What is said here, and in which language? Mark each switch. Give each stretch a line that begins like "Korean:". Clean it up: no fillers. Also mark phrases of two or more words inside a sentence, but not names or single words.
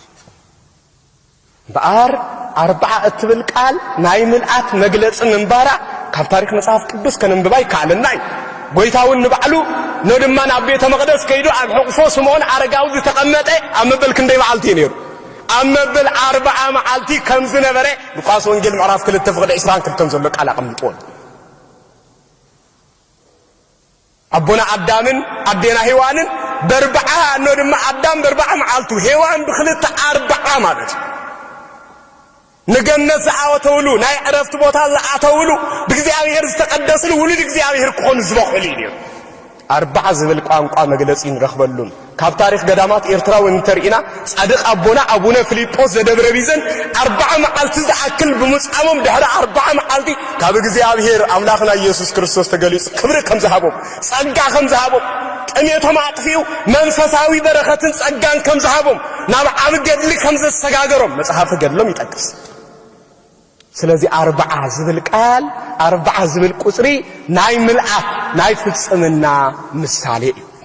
Tigrinya: በአር 40 እትብል ቃል ናይ ምልአት መግለጽ ምንባራ ካብ ታሪክ መጽሐፍ ቅዱስ ከነንብባይ ካለናይ ጎይታውን ንባዕሉ ነድማ ናብ ቤተ መቅደስ ከይዱ ኣብ ሕቁፎ ስምዖን አረጋዊ ዝተቀመጠ ኣብ መበል ክንደይ መዓልቲ ነይሩ ኣብ መበል 40 መዓልቲ ከም ዝነበረ ሉቃስ ወንጌል ምዕራፍ 2 ፍቅዲ 22 ዘሎ ቃል አቀምጥዎ አቦና አዳምን አዴና ሔዋንን በ40 ነድማ አዳም በ40 መዓልቱ ሔዋን በ2 40 ማለት ንገነት ዝኣወተውሉ ናይ ዕረፍት ቦታ ዝኣተውሉ ብእግዚአብሔር ዝተቀደስሉ ውሉድ እግዚአብሔር ክኾኑ ዝበኽሉ እዩ 40 ዝብል ቋንቋ መግለጺ ንረኽበሉን ካብ ታሪኽ ገዳማት ኤርትራዊ እንተርኢና ጻድቕ አቦና አቡነ ፊልጶስ ዘደብረ ቢዘን 40 መዓልቲ ዝኣክል ብምጻሞም ድሕሪ 40 መዓልቲ ካብ እግዚአብሔር አምላኽና ኢየሱስ ክርስቶስ ተገሊጹ ክብሪ ከም ዝሃቦም ጸጋ ከም ዝሃቦም ጥሜቶም አጥፊኡ መንፈሳዊ በረኸትን ጸጋን ከም ዝሃቦም ናብ ዓብ ገድሊ ከም ዘሰጋገሮም መጽሐፈ ገድሎም ይጠቅስ ስለዚህ 40 ዝብል ቃል 40 ዝብል ቁጽሪ ናይ ምልአት ናይ ፍጽምና ምሳሌ እዩ